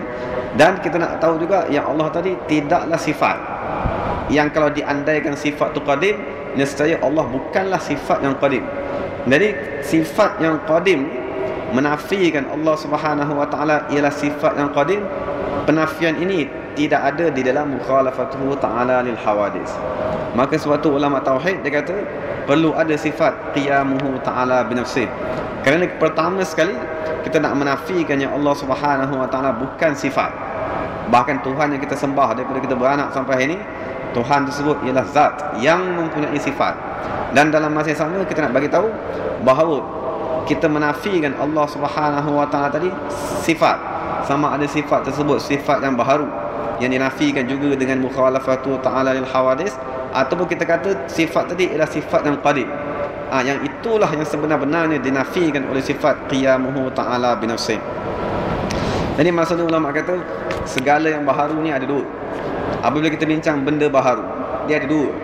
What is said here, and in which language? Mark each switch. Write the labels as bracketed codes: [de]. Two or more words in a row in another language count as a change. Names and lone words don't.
[ms] Dan kita nak tahu juga yang Allah tadi tidaklah sifat yang kalau diandaikan sifat tu qadim, nescaya Allah bukanlah sifat yang qadim. Jadi sifat yang qadim menafikan Allah [ar] سبحانه وتعالى [ms] ialah sifat yang qadim. Penafian ini tidak ada di dalam [ar] مخالفته تعالى للحوادث. [ms] Maka suatu ulama tauhid dia kata perlu ada sifat [ar] قيامه تعالى بنفسه. [ms] Kerana pertama sekali kita nak menafikan yang Allah [ar] سبحانه وتعالى [ms] bukan sifat. Bahkan Tuhan yang kita sembah daripada kita beranak sampai hari ini, Tuhan tersebut ialah zat yang mempunyai sifat. Dan dalam masa yang sama kita nak bagi tahu bahawa kita menafikan Allah [ar] سبحانه وتعالى [ms] tadi sifat, sama ada sifat tersebut sifat yang baharu yang dinafikan juga dengan [ar] مخالفة تعالى للحوادث, [ms] ataupun kita kata sifat tadi ialah sifat yang qadim. Yang itulah yang sebenar-benarnya dinafikan oleh sifat [ar] قيامه تعالى بنفسه. [ms] Jadi maksudnya ulama kata segala yang baharu ni ada dua. Apabila kita bincang benda baharu, dia ada dua.